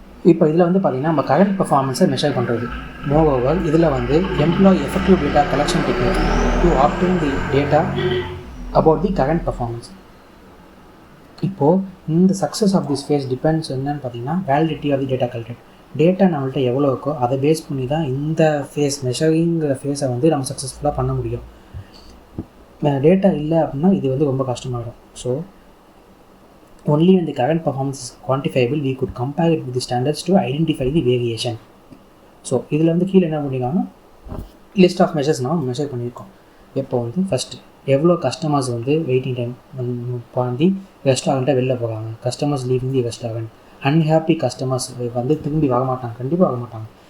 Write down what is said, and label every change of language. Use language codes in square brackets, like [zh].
[ta] இப்போ இதில் வந்து பார்த்திங்கன்னா நம்ம கரண்ட் பர்ஃபார்மன்ஸை மெஷர் பண்ணுறது. மோரோவர் இதில் வந்து [en] Employee effective data collection technique to obtain the data about the current performance. [ta] இப்போது இந்த [en] success of this phase depends [ta] என்னன்னு பார்த்தீங்கன்னா [en] Validity of the data collected. [ta] Data நம்மள்ட்ட எவ்வளோ இருக்கோ அதை பேஸ் பண்ணி தான் இந்த ஃபேஸ் மெஷரிங்கிற ஃபேஸை வந்து நம்ம சக்ஸஸ்ஃபுல்லாக பண்ண முடியும். டேட்டா இல்லை அப்படின்னா இது வந்து ரொம்ப கஷ்டமாகிடும். [en] So only when the current performance is quantifiable we could compare it with the standards to identify the variation. [ta] So இதில் வந்து கீழே என்ன பண்ணியிருக்காங்கன்னா லிஸ்ட் ஆஃப் மெஷர்ஸ் நம்ம மெஷர் பண்ணியிருக்கோம். எப்போ வந்து ஃபஸ்ட்டு எவ்வளோ கஸ்டமர்ஸ் வந்து வெயிட்டிங் டைம் பாண்டி ரெஸ்டாரண்ட்டை வெளில போகிறாங்க, [en] customers leaving the restaurant, [ta] unhappy customers வந்து திரும்பி வரமாட்டாங்க, கண்டிப்பாக வரமாட்டாங்க.